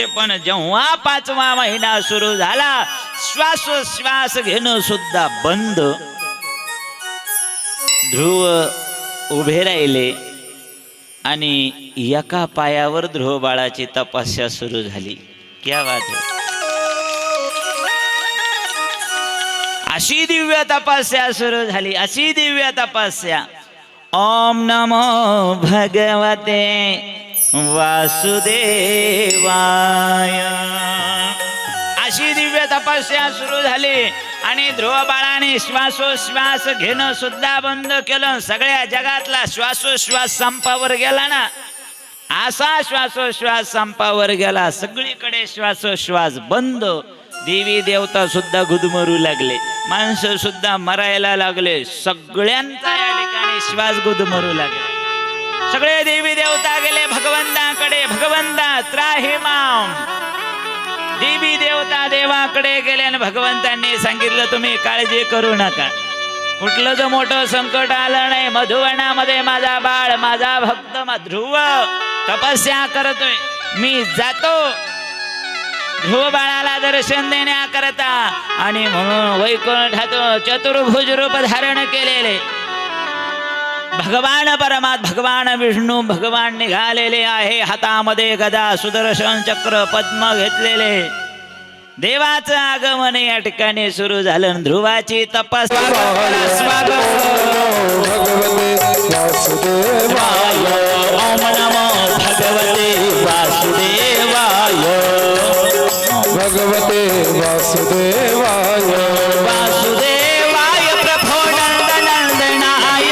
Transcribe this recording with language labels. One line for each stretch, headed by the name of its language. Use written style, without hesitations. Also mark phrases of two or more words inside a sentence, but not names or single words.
Marathi: पण जेव्हा 5वा महिना सुरू झाला, श्वासोश्वास घेणं सुद्धा बंद. ध्रुव उभे राहिले आणि एका पायावर ध्रुव बाळाची तपस्या सुरू झाली.
Hindi: क्या बात है.
Marathi: अशी दिव्य तपस्या सुरू झाली, अशी दिव्य तपस्या.
Sanskrit: ओम नमो भगवते वासुदेवाय.
Marathi: अशी दिव्य तपस्या सुरू झाली आणि ध्रुव बाळाने श्वासोश्वास घेणं सुद्धा बंद केलं. सगळ्या जगातला श्वासोश्वास संपावर गेला ना, असा श्वासोश्वास संपावर गेला. सगळीकडे श्वासोश्वास बंद. देवी देवता सुद्धा गुदमरू लागले, माणसं सुद्धा मरायला लागले. सगळ्यांचा या ठिकाणी श्वास गुदमरू लागले. सगळे देवी देवता गेले भगवंताकडे. भगवंता
Sanskrit: त्राहि माम.
Marathi: देवी देवता देवाकडे गेले आणि भगवंतांनी सांगितलं, तुम्ही काळजी करू नका. कुठलं मोठं संकट आलं नाही. मधुवनामध्ये माझा बाळ, माझा भक्त ध्रुव तपस्या करतोय. मी जातो ध्रुव बाळाला दर्शन देण्याकरता. आणि म्हणून वैकुंठात चतुर्भुज रूप धारण केलेले भगवान परमात्मा, भगवान विष्णू भगवान निघालेले आहे. हातामध्ये गदा, सुदर्शन चक्र, पद्म घेतलेले. देवाचं आगमन या ठिकाणी सुरू झालं. ध्रुवाची तपस्या.
Sanskrit: भगवते वासुदेवाय ओम नमो भगवते वासुदेवाय. भगवते वासुदेवाय वासुदेवाय प्रभो नंदनंदनाय.